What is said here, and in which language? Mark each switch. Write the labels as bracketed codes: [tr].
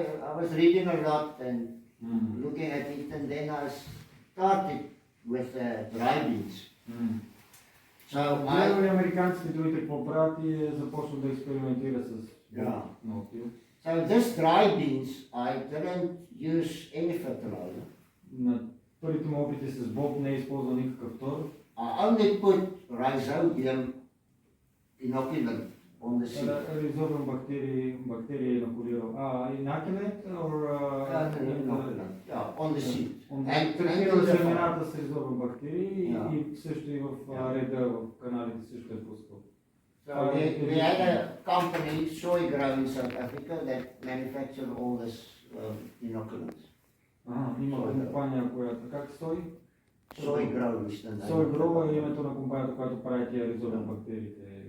[en] I was reading a lot and looking at it, and then I started with dry beans. So [bg] Гледал и американците другите какво правят и е започнал да експериментира с no-till. [en] So this dry beans, I didn't use any fertilizer. [bg] На първите му опити с боб не е използвал никакъв тор. [en] I only put rhizobium inoculant on the seed. [bg] Ризобиум бактерии инокулирал. [en] Inoculant or Inoculant, yeah, on the seed. [bg] Третирал семената с ризобиум бактерии и също и в реда в каналите също е пускал. [en] So we had a company, Soy Grow in South Africa, that manufactured all this inoculants. [bg] Има компания, която как стои? [en] Soy Grow is the name. [bg] Soy Grow е името на компанията, която прави тия ризобиум бактериите.